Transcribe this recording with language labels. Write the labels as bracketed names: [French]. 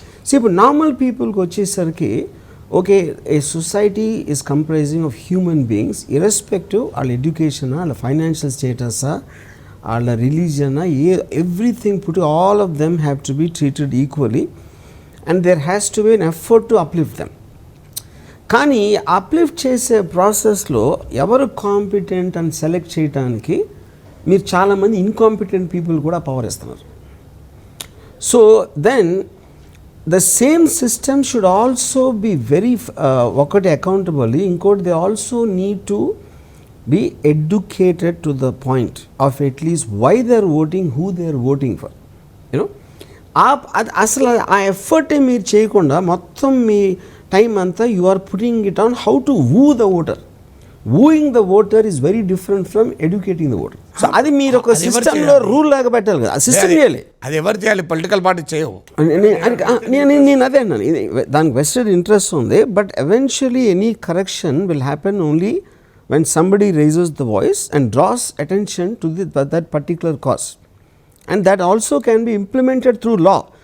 [English] so ఇప్పుడు normal పీపుల్కి వచ్చేసరికి okay, a society is comprising of human beings irrespective [Telugu] వాళ్ళ ఎడ్యుకేషనా, వాళ్ళ ఫైనాన్షియల్ స్టేటసా, వాళ్ళ రిలీజియనా, [English] Everything but all of them have to be treated equally and there has to be an effort to uplift them. [Telugu] కానీ uplift చేసే ప్రాసెస్లో ఎవరు competent అని select చేయడానికి మీరు చాలామంది ఇన్కాంపిటెంట్ పీపుల్ కూడా పవర్ ఇస్తున్నారు. [English] So then the same system should also be very ఒకటి accountable, ఇంకోటి they also need to be educated to the point of at least why they are voting, who they are voting for. You know, [Telugu] అసలు ఆ effort మీరు చేయకుండా మొత్తం మీ time అంతా [English] You are putting it on how to woo the voter. Wooing the voter is very different from educating the voter. [Telugu] So అది మీరు ఒక సిస్టంలో రూల్ లాగా పెట్టాలి కదా, ఆ సిస్టమ్ చేయాలి. అది ఎవరు చేయాలి? పొలిటికల్ పార్టీ చేయవు. నేను అదే అన్నాను, దానికి వెస్టెడ్ ఇంట్రెస్ట్ ఉంది. [English] But eventually any correction will happen only when somebody raises the voice and draws attention to that particular cause, and that also can be implemented through law.